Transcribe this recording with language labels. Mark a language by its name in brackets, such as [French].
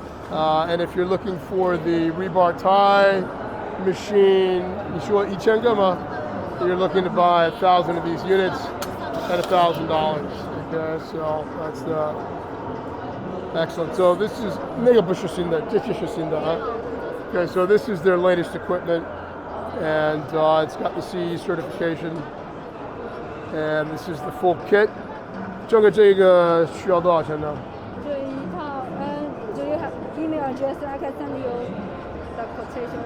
[English] And if you're looking for the Rebar Tie machine, [Chinese] 你说1000个吗？ [English] You're looking to buy 1,000 of these units at $1,000. Okay, so that's the excellent. So this is [Chinese] 那个不是新的，这是新的啊。 [English] Okay, so this is their latest equipment, and it's got the CE certification, and this is the full kit. [Chinese] 这个需要多少钱呢？这一套， [English] do you have email address? I can send you the quotation.